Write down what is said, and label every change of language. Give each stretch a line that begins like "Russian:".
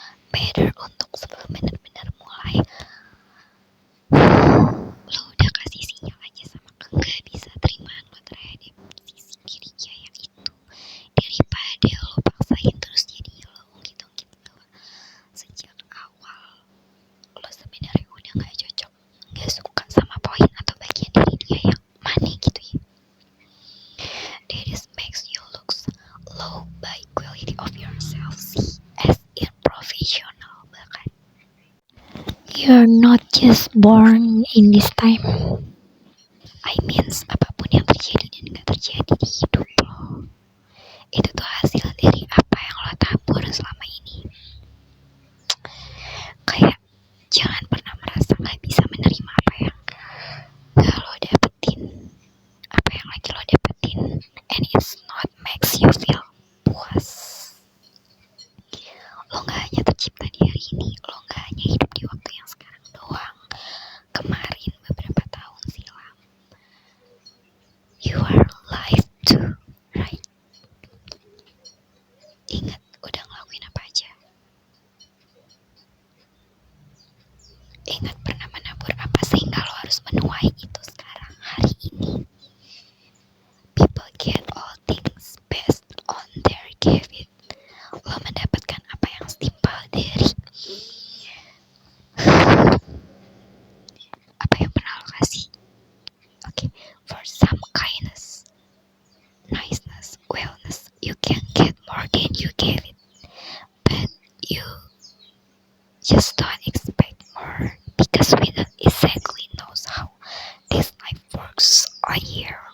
Indonesian: better untuk sebelum benar-benar mulai lo udah kasih sinyal aja sama gak bisa terimaan lo terhadap sisi dirinya yang itu, daripada lo paksain terus jadi lo ungkit-ungkit bahwa sejak awal lo sebenarnya udah gak cocok, gak suka sama poin atau bagian dari dia yang mana gitu ya.
English: That is makes you look low by quality of yourself, see as in professional bahkan. You're not just born in this time. I means
Indonesian: apapun yang terjadi dan gak terjadi di hidup lo, itu tuh hasil dari apa yang lo tabur selama ini. Kayak jangan pernah merasa gak bisa menerima apa yang gak lo dapetin, apa yang lagi lo dapetin,
English: and it's not makes you feel
Indonesian: puas. Lo gak hanya tercipta di hari ini, lo gak hanya hidup di waktu yang sekarang doang, kemarin beberapa tahun silam.
English: You are alive too, right?
Indonesian: Ingat udah ngelakuin apa aja. Ingat pernah menabur apa sehingga lo harus menuai itu sekarang, hari ini.
English: People get all things based on their gift.
Indonesian: Lo mendapatkan apa yang setimpal dari apa yang pernah lo kasih.
English: Okay, for some kindness, niceness, wellness, you can get more than you gave it, but you just don't expect more, because we don't exactly knows how this life works on you.